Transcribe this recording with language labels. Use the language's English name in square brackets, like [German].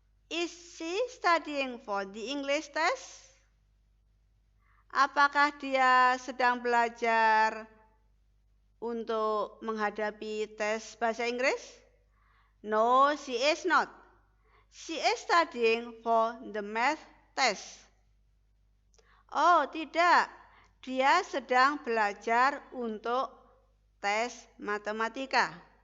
[English] Is she studying for the English test? [Indonesian] Apakah dia sedang belajar untuk menghadapi tes bahasa Inggris? [English] No, she is not. She is studying for the math test. [Indonesian] Oh, tidak. Dia sedang belajar untuk tes matematika.